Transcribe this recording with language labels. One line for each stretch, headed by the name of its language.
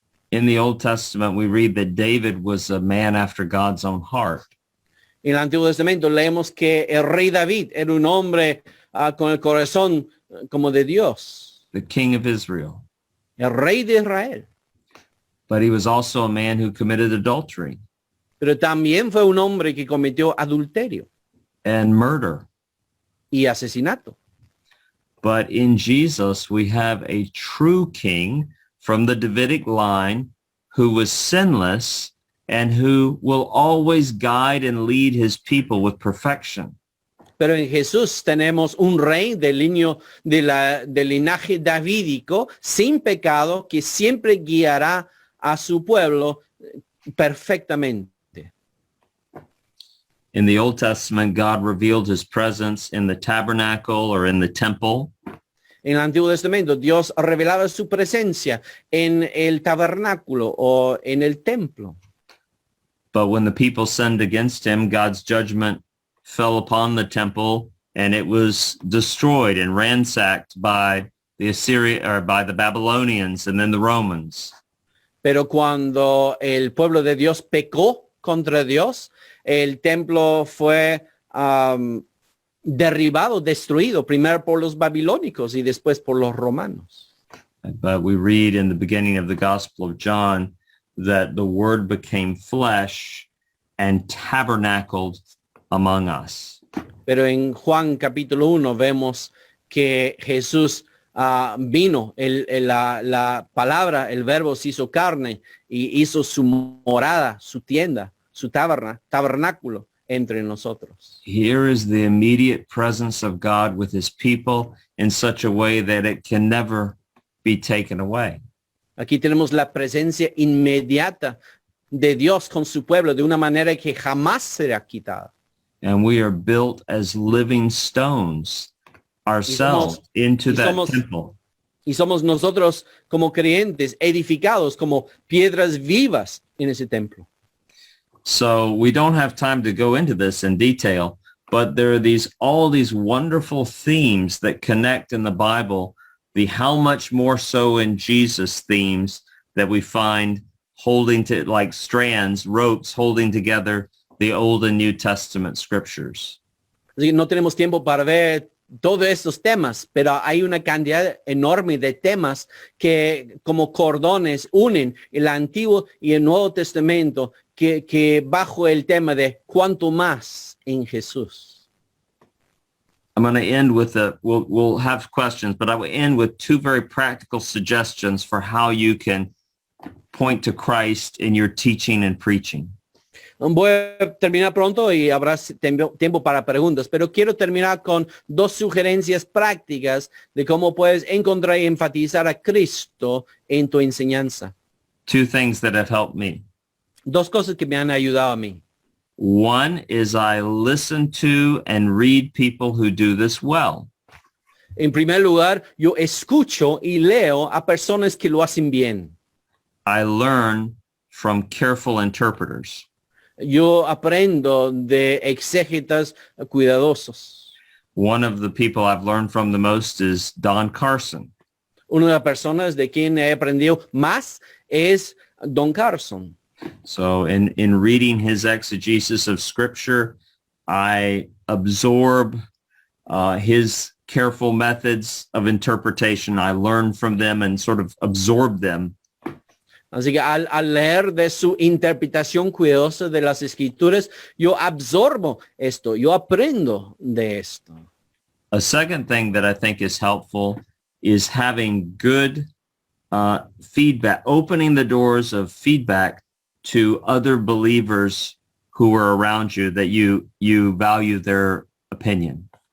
English: In the Old Testament, we read that David was a man after God's own heart.
Spanish: En el Antiguo Testamento leemos que el rey David era un hombre con el corazón como de Dios,
English: The king of Israel.
Spanish: el rey de Israel.
English: But he was also a man who committed adultery
Spanish: Pero también fue un hombre que cometió adulterio
English: and murder.
Spanish: y asesinato.
English: But in Jesus, we have a true king from the Davidic line who was sinless and who will always guide and lead his people with perfection.
Spanish: Pero en Jesús tenemos un rey del linaje davídico sin pecado que siempre guiará a su pueblo perfectamente.
English: In the Old Testament, God revealed his presence in the tabernacle or in the temple.
Spanish: En el Antiguo Testamento, Dios revelaba su presencia en el tabernáculo o en el templo.
English: But when the people sinned against him, God's judgment fell upon the temple and it was destroyed and ransacked by the Babylonians and then the Romans.
Spanish: Pero cuando el pueblo de Dios pecó contra Dios, el templo fue derribado, destruido, primero por los babilónicos y después por los romanos.
English: But we read in the beginning of the Gospel of John that the Word became flesh and tabernacled among us.
Spanish: Pero en Juan capítulo 1 vemos que Jesús vino, la palabra, el verbo se hizo carne y hizo su morada, su tienda, su tabernáculo entre nosotros.
English: Here is the immediate presence of God with his people in such a way that it can never be taken away.
Spanish: Aquí tenemos la presencia inmediata de Dios con su pueblo de una manera que jamás será quitada.
English: And we are built as living stones ourselves into that temple.
Spanish: Y somos nosotros como creyentes edificados como piedras vivas en ese templo.
English: So we don't have time to go into this in detail, but there are all these wonderful themes that connect in the Bible, the how much more so in Jesus themes that we find holding to like strands, ropes holding together the Old and New Testament scriptures.
Spanish: Así que no tenemos tiempo para ver todos estos temas, pero hay una cantidad enorme de temas que como cordones unen el Antiguo y el Nuevo Testamento que bajo el tema de cuánto más en Jesús.
English: I'm going to end with we'll have questions, but I will end with two very practical suggestions for how you can point to Christ in your teaching and preaching.
Spanish: Voy a terminar pronto y habrá tiempo para preguntas, pero quiero terminar con dos sugerencias prácticas de cómo puedes encontrar y enfatizar a Cristo en tu enseñanza.
English: Two things that have helped me.
Spanish: Dos cosas que me han ayudado a mí.
English: One is I listen to and read people who do this well.
Spanish: En primer lugar, yo escucho y leo a personas que lo hacen bien.
English: I learn from careful interpreters.
Spanish: Yo aprendo de exégetas cuidadosos.
English: One of the people I've learned from the most is Don Carson.
Spanish: Una de las personas de quien he aprendido más es Don Carson.
English: So in reading his exegesis of Scripture, I absorb his careful methods of interpretation. I learn from them and sort of absorb them.
Spanish: Así que al leer de su interpretación cuidadosa de las escrituras, yo absorbo esto, yo aprendo de esto.
English: A second thing that I think is helpful is having good feedback, opening the doors of feedback to other believers who are around you that you value their opinion.